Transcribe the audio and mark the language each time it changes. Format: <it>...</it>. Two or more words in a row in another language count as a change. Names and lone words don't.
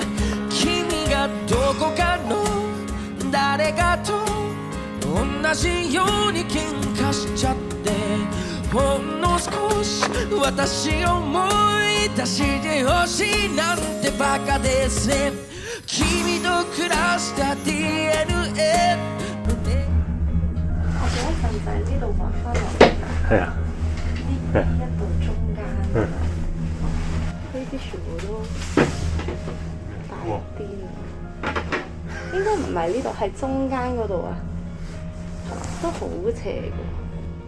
<ja>君がどこかの誰かと同じように喧嘩しちゃってほんの少し私を思い出してほしいなんてバカですね。君と暮らした DNA</ja> <yue>我想一份就係呢度畫翻落嚟。係啊。呢一度中間。呢啲全部都大啲啊！應該唔係呢度，係中間嗰度啊，都好斜嘅。</yue>